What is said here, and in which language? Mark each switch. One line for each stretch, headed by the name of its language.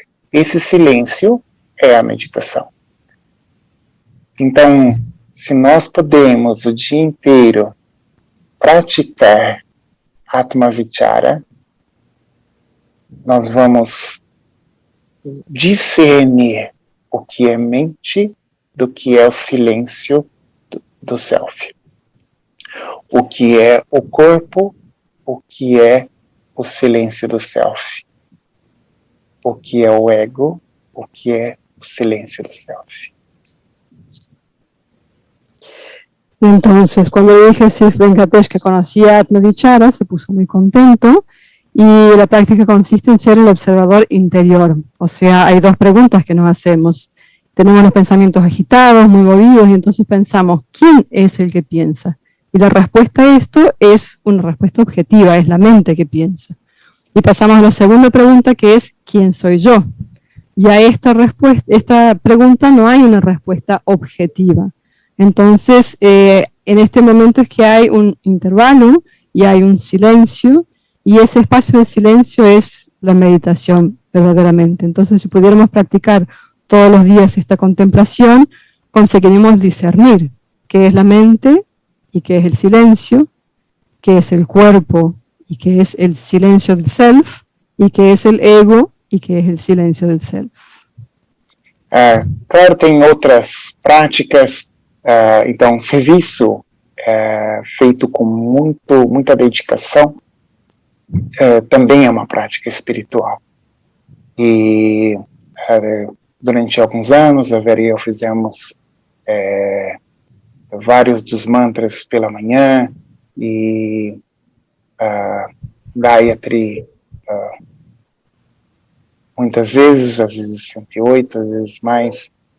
Portuguese: Esse silêncio é a meditação. Então, se nós podemos o dia inteiro praticar Atma Vichara, nós vamos discernir o que é mente do que é o silêncio do self. O que é o corpo, o que é o silêncio do self. O que é o ego, o que é o silêncio do self.
Spanish: Entonces, cuando le dije a Sri Venkatesh que conocía Atma Vichara, se puso muy contento, y la práctica consiste en ser el observador interior. O sea, hay 2 preguntas que nos hacemos. Tenemos los pensamientos agitados, muy movidos, y entonces pensamos: ¿quién es el que piensa? Y la respuesta a esto es una respuesta objetiva, es la mente que piensa. Y pasamos a la segunda pregunta, que es: ¿quién soy yo? Y a esta pregunta no hay una respuesta objetiva. Entonces, en este momento es que hay un intervalo y hay un silencio, y ese espacio de silencio es la meditación verdaderamente. Entonces, si pudiéramos practicar todos los días esta contemplación, conseguiríamos discernir qué es la mente y qué es el silencio, qué es el cuerpo y qué es el silencio del self, y qué es el ego y qué es el silencio del self.
Portuguese: Claro, tem outras práticas. Então, serviço feito com muita dedicação também é uma prática espiritual. E durante alguns anos, a Vera e eu fizemos vários dos mantras pela manhã, e Gayatri muitas vezes, às vezes 108, às vezes mais.